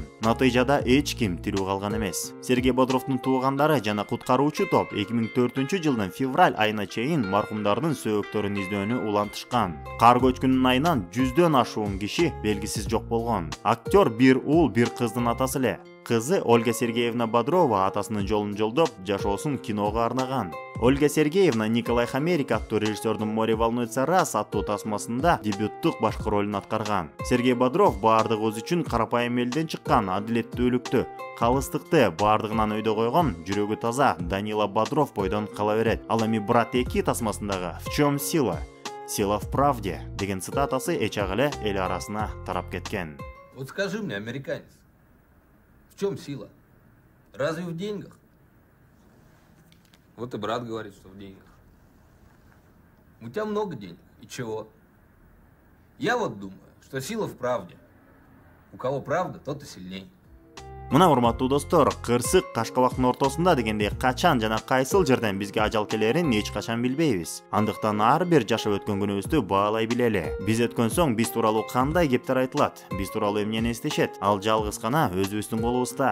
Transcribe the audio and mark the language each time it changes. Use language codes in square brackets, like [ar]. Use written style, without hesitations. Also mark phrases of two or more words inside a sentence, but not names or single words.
[ky] Натыйжада эч ким тирүү калган эмес. Сергей Бодровдун туугандары жана куткаруучу топ 2004-жылдын февраль айына чейин маркумдардын сөөгүттөрүн издөөнү улантышкан. Кар көчкүнүн айынан 100дөн ашуун киши белгисиз жок болгон. Актер бир уул, бир кыздын атасы эле. Кызы Ольга Сергеевна Бодрова атасынын жолун жолдоп, жашоосун киного арнаган. Ольга Сергеевна Николай Хамерик аттуу режиссердун «Море волнуется раз» аттуу тасмасында дебюттук башкы ролун аткарган. Сергей Бодров бардыгы өз үчүн карапайым элден чыккан адилеттүүлүктү, калыстыкты бардыгынан өйдө койгон, жүрөгү таза Данила Бодров бойдон кала берет. Ал эми «Брат 2» тасмасындагы [ru] «В чем сила? Сила в правде» [ky] деген цитатасы эчак эле эл арасына тарап кеткен. [ru] Вот скажи мне, американец, в чем сила? Разве в деньгах? Вот и брат говорит, что в деньгах. У тебя много денег. И чего? Я вот думаю, что сила в правде. У кого правда, тот и сильней. [ky] Мына урматтуу достор, кырсык Кашкабактын ортосунда дегендей качан жана кайсыл жерден бизге ажал келерин эч качан билбейбиз. Андыктан ар бир жашап өткөн күнүбүздү баалай билели. Биз өткөн соң биз тууралуу кандай кептер айтылат? Биз тууралуу эмнени эстешет? Ал жалгыз гана өзүбүздүн колубузда.